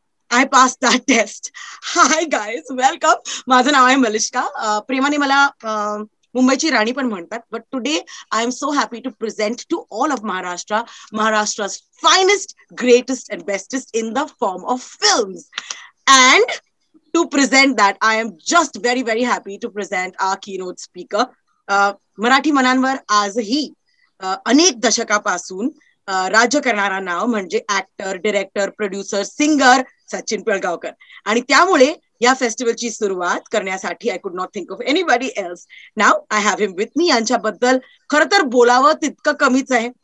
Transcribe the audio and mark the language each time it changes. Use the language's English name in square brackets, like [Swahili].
[English] I pass that test. Hi guys, welcome. [Marathi] माझं नाव आहे मलिष्का. प्रेमाने मला मुंबईची राणी पण म्हणतात. [English] But today I am so happy to present to all of Maharashtra Maharashtra's finest, greatest and bestest in the form of films. And to present that, I am just very, very happy to present our keynote speaker. [Marathi] Marathi मनांवर आजही अनेक दशकापासून राज्य करणारा नाव म्हणजे actor, director, producer, singer Sachin Pilgaonkar. आणि त्यामुळे या फेस्टिवलची सुरुवात करण्यासाठी [English] I could not think of anybody else. [Marathi] Now [English] I have him with me. [Marathi] यांच्याबद्दल खरं तर बोलावं तितकं कमीच आहे.